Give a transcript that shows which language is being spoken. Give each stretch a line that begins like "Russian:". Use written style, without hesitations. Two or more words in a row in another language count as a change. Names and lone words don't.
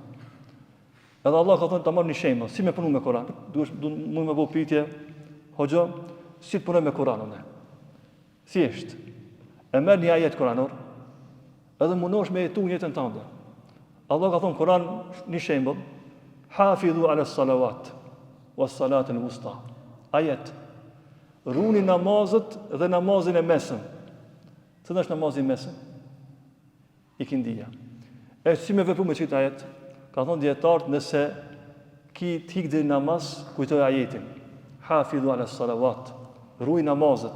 Albanian: Edhe Allah ka thënë ta marr një shembull, si me punu me Kur'an. Duhet me bëu pyetje, hoxha, si të punoj me Kur'anin? Thjesht. E merr një ajet kuranor, edhe mundosh me jetu jetën tënde. Allah ka thënë Kur'an një shembull,
Arabic: حافظوا على الصلوات والصلاة الوسطى.
Albanian: Ajet. Runi namazet dhe namazin e mesëm. Cila është namazi i mesëm? Ikindia. E si me vepru me qëtë ajet? Ka thonë djetartë nëse ki t'hik dhe namaz, kujtoj ajetin.
Arabic: حافظوا على الصلوات.
Albanian: Ruj namazet.